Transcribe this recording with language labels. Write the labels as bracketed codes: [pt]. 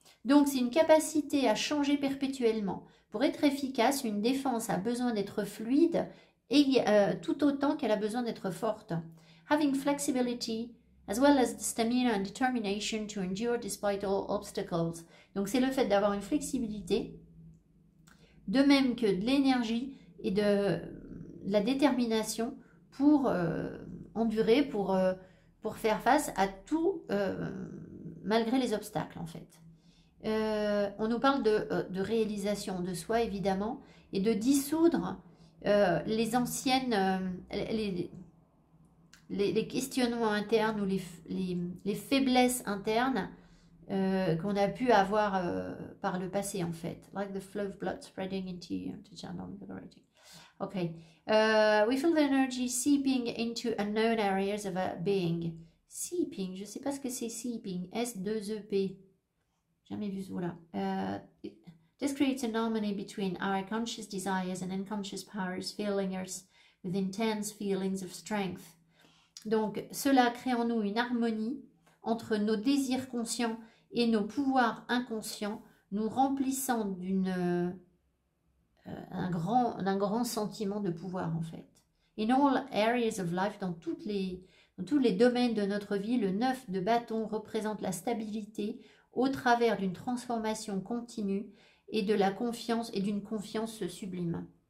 [fr] Donc, c'est une capacité à changer perpétuellement. Pour être efficace, une défense a besoin d'être fluide et tout autant qu'elle a besoin d'être forte. [en] Having flexibility, as well as the stamina and determination to endure despite all obstacles. [fr] Donc, c'est le fait d'avoir une flexibilité, de même que de l'énergie et de la détermination pour endurer, pour faire face à tout, malgré les obstacles, en fait. On nous parle de réalisation de soi, évidemment, et de dissoudre les anciennes... les questionnements internes ou les faiblesses internes qu'on a pu avoir par le passé en fait. [en] Like the flow of blood spreading into you, to channel liberating. Okay. We feel the energy seeping into unknown areas of our being. [fr] Seeping, je ne sais pas ce que c'est seeping. S2EP. Jamais vu ce mot-là. [en] This creates an harmony between our conscious desires and unconscious powers, filling us with intense feelings of strength. [fr] Donc, cela crée en nous une harmonie entre nos désirs conscients et nos pouvoirs inconscients nous remplissant d'un grand sentiment de pouvoir en fait. [en] In all areas of life, [fr] dans tous les domaines de notre vie, le 9 de bâton représente la stabilité au travers d'une transformation continue et de la confiance et d'une confiance sublime.